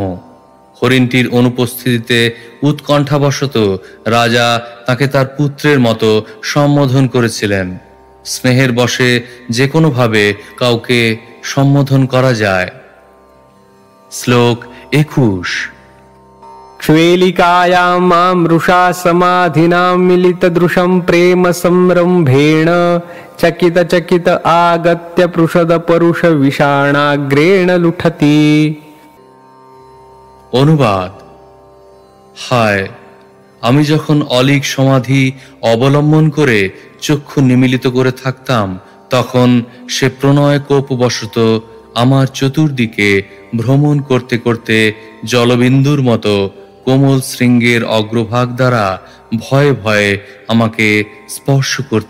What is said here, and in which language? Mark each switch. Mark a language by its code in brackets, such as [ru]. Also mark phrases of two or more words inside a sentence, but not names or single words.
[bn] হরিণটির অনুপস্থিতিতে উৎকণ্ঠাবশত রাজা তাকে তার পুত্রের মতো সম্বোধন করেছিলেন। স্নেহের বশে যে কোনোভাবে কাউকে সম্বোধন করা যায়। শ্লোক 21। [sa] श्वेलिकायां मां रुषा समाधिनां मिलितदृशं प्रेम संरम्भेण चकित आगत्य पृषदपरुष विषाणाग्रेण लुठति। [bn] অনুবাদ: হায়, আমি যখন অলীক সমাধি অবলম্বন করে চক্ষু নিমীলিত করে থাকতাম তখন সে প্রণয় কোপবশত আমার চতুর্দিকে ভ্রমণ করতে করতে জলবিন্দুর মতো কোমল শৃঙ্গের অগ্রভাগ দ্বারা ভয়ে ভয়ে আমাকে স্পর্শ করত।